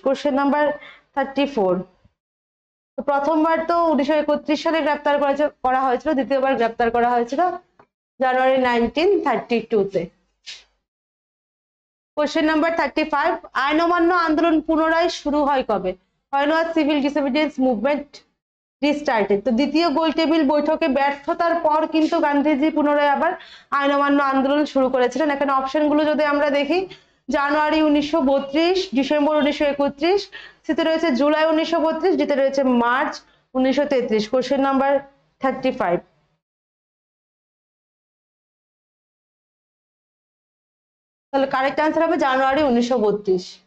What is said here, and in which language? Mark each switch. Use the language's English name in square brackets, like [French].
[Bangla] Question number 34, তো প্রথমবার তো 1931 সালে গ্রেফতার করা হয়েছিল, দ্বিতীয়বার গ্রেফতার করা হয়েছিল জানুয়ারি 1932-তে। কোশ্চেন নাম্বার 35, আইন অমান্য আন্দোলন পুনরায় শুরু হয় কবে? [English] When was civil disobedience movement restarted? [Bangla] তো দ্বিতীয় গোল টেবিল বৈঠকে ব্যর্থতার পর কিন্তু গান্ধীজি পুনরায় আবার আইন অমান্য আন্দোলন শুরু করেছিলেন। এখানে অপশনগুলো যদি আমরা দেখি, জানুয়ারি 1932, ডিসেম্বর 1931, সিতে রয়েছে জুলাই 1932, ডিতে রয়েছে মার্চ 1933। কোশ্চেন নাম্বার 35, তাহলে কারেক্ট আনসার হবে জানুয়ারি 1932।